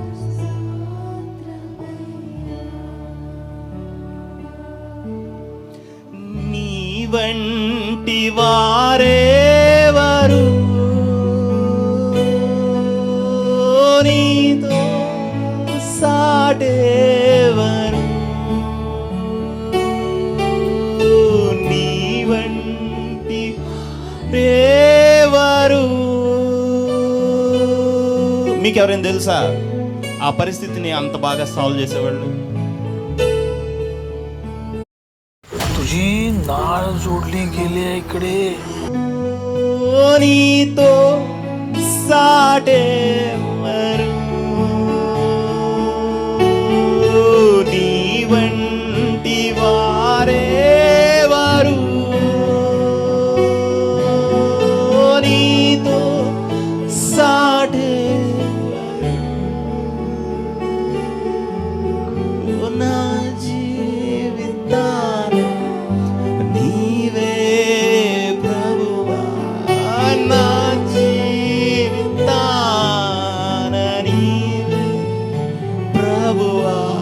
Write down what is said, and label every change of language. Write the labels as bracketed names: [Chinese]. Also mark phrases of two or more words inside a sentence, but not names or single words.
[Telugu] నీ వంటి వారెవరు నీతో సాటెవరు, నీ వంటి వారెవరు. మీకు ఎవరైనా తెలుసా ఆ పరిస్థితిని అంత బాగా సాల్వ్ చేసేవాళ్ళు? [Marathi] तुझी नाळ जोडली गेली आहे इकडे. [Telugu] నీతో సాటెవరు, నీ వంటి వారెవరు, నీతో సాటెవరు, నా జీవితాన నీవే ప్రభువా, నా జీవితాన నీవే ప్రభువా,